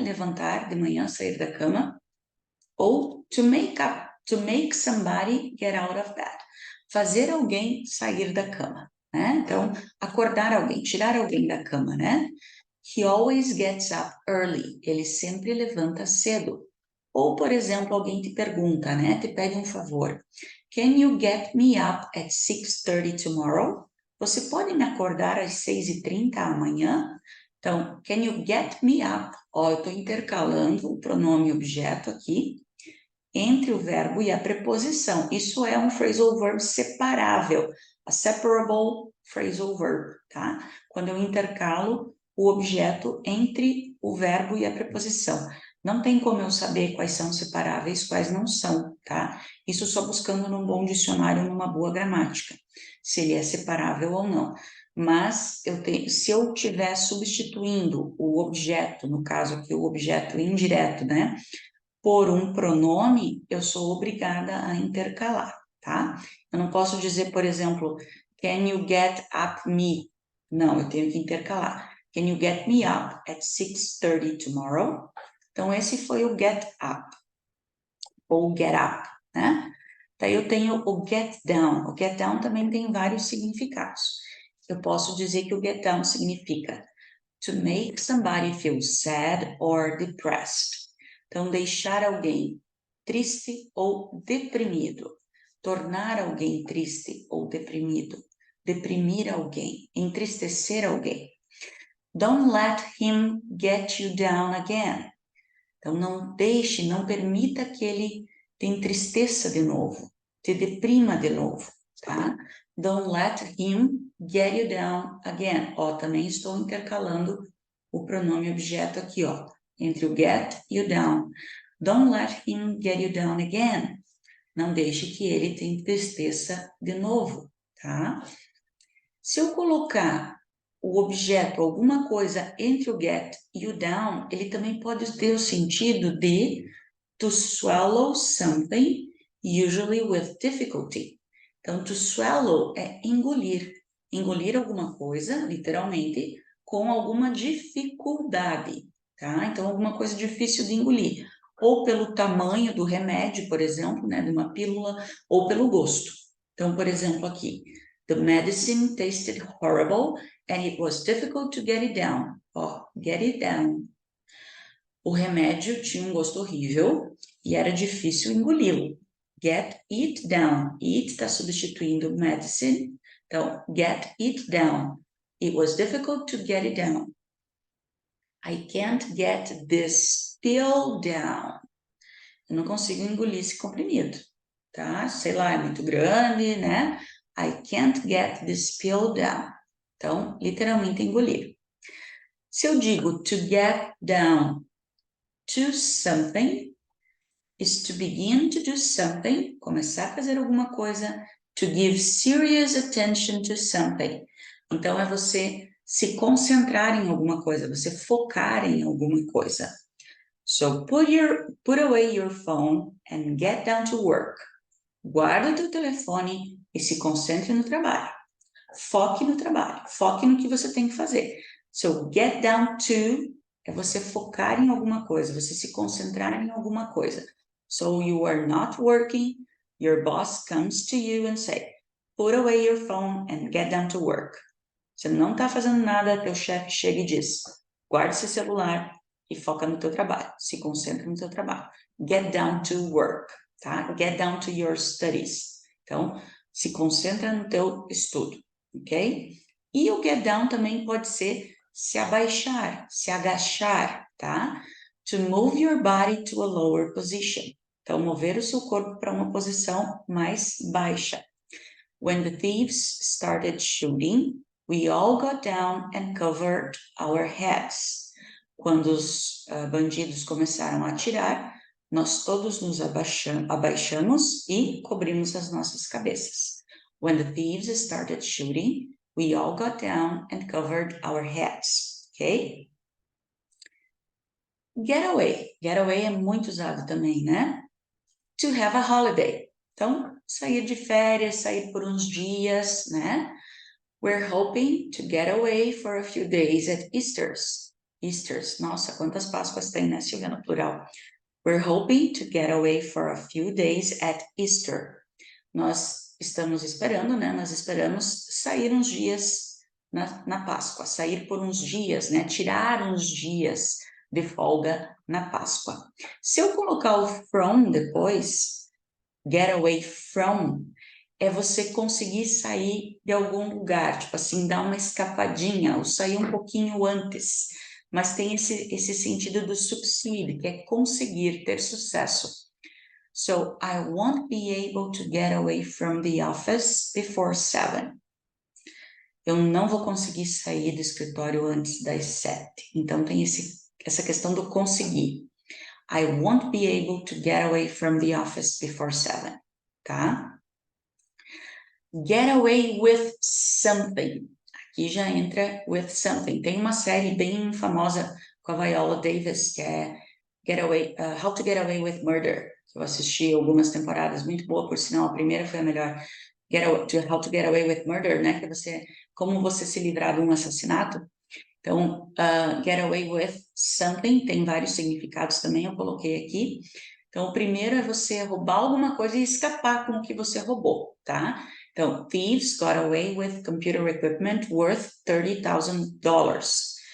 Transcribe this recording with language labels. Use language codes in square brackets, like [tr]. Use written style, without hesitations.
[pt] Levantar de manhã, sair da cama, ou [en] to make somebody get out of bed, [pt] fazer alguém sair da cama, né? Então, acordar alguém, tirar alguém da cama, né? [en] He always gets up early, [pt] ele sempre levanta cedo. Ou, por exemplo, alguém te pergunta, né? Te pede um favor. [en] Can you get me up at 6:30 tomorrow? [pt] Você pode me acordar às 6:30 amanhã? Então, [en] can you get me up? [pt] Ó, eu estou intercalando o pronome objeto aqui entre o verbo e a preposição. Isso é um phrasal verb separável, [en] a separable phrasal verb, [pt] tá? Quando eu intercalo o objeto entre o verbo e a preposição. Não tem como eu saber quais são separáveis, quais não são, tá? Isso só buscando num bom dicionário, numa boa gramática, se ele é separável ou não. Mas se eu estiver substituindo o objeto, no caso aqui o objeto indireto, né? Por um pronome, eu sou obrigada a intercalar, tá? Eu não posso dizer, por exemplo, [en] can you get up me? [pt] Não, eu tenho que intercalar. [en] Can you get me up at 6:30 tomorrow? [pt] Então, esse foi o get up, ou get up, né? Daí eu tenho o get down. O get down também tem vários significados. Eu posso dizer que o get down significa [en] to make somebody feel sad or depressed. [pt] Então, deixar alguém triste ou deprimido, tornar alguém triste ou deprimido, deprimir alguém, entristecer alguém. [en] Don't let him get you down again. [pt] Então, não deixe, não permita que ele te entristeça de novo, te deprima de novo, tá? [en] Don't let him get you down again. [pt] Ó, também estou intercalando o pronome objeto aqui, ó, entre o get e o down. [en] Don't let him get you down again. [pt] Não deixe que ele te entristeça de novo, tá? Se eu colocar o objeto, alguma coisa entre o get e o down, ele também pode ter o sentido de [en] to swallow something, usually with difficulty. [pt] Então, to swallow é engolir. Engolir alguma coisa, literalmente, com alguma dificuldade, tá? Então, alguma coisa difícil de engolir. Ou pelo tamanho do remédio, por exemplo, né, de uma pílula, ou pelo gosto. Então, por exemplo, aqui, [en] the medicine tasted horrible and it was difficult to get it down. Ó, get it down. [pt] O remédio tinha um gosto horrível e era difícil engoli-lo. [en] Get it down. It [pt] está substituindo [en] medicine. Então, get it down. It was difficult to get it down. I can't get this pill down. [pt] Eu não consigo engolir esse comprimido, tá? Sei lá, é muito grande, né? [en] I can't get this pill down. [pt] Então, literalmente engolir. Se eu digo [en] to get down to something, is to begin to do something, [pt] começar a fazer alguma coisa, [en] to give serious attention to something. [pt] Então, é você se concentrar em alguma coisa, você focar em alguma coisa. [en] So, put away your phone and get down to work. [pt] Guarda o teu telefone e se concentre no trabalho. Foque no trabalho, foque no que você tem que fazer. [en] So, get down to [pt] é você focar em alguma coisa, você se concentrar em alguma coisa. [en] So, you are not working, your boss comes to you and say, put away your phone and get down to work. [pt] Você não está fazendo nada, teu chefe chega e diz, guarde seu celular e foca no teu trabalho, se concentra no teu trabalho. [en] Get down to work, tá? Get down to your studies. [pt] Então, se concentra no teu estudo, ok? E o get down também pode ser se abaixar, se agachar, tá? [en] To move your body to a lower position. [pt] Então, mover o seu corpo para uma posição mais baixa. [en] When the thieves started shooting, we all got down and covered our heads. [pt] Quando os bandidos começaram a atirar, nós todos nos abaixamos e cobrimos as nossas cabeças. [en] When the thieves started shooting, we all got down and covered our heads. Ok? Getaway. [pt] Getaway é muito usado também, né? [en] To have a holiday. [pt] Então, sair de férias, sair por uns dias, né? [en] We're hoping to get away for a few days at Easter's. Easter's. [pt] Nossa, quantas Páscoas tem, né, Silvia, no plural? [en] We're hoping to get away for a few days at Easter. [pt] Nós estamos esperando, né? Nós esperamos sair uns dias na Páscoa. Sair por uns dias, né? Tirar uns dias de folga na Páscoa. Se eu colocar o from depois, get away from, é você conseguir sair de algum lugar, tipo assim, dar uma escapadinha, ou sair um pouquinho antes. Mas tem esse sentido do succeed, que é conseguir, ter sucesso. [en] So, I won't be able to get away from the office before 7. [pt] Eu não vou conseguir sair do escritório antes das 7. Então, tem essa questão do conseguir. [en] I won't be able to get away from the office before 7, tá? Get away with something. [pt] Aqui já entra with something. Tem uma série bem famosa com a Viola Davis, que é How to Get Away with Murder. Eu assisti algumas temporadas, muito boa, por sinal, a primeira foi a melhor. [en] How to Get Away with Murder, né? [pt] Que como você se livrar de um assassinato. Então, get away with something tem vários significados também, eu coloquei aqui. Então, o primeiro é você roubar alguma coisa e escapar com o que você roubou, tá? [en] Então, thieves got away with computer equipment worth $30,000.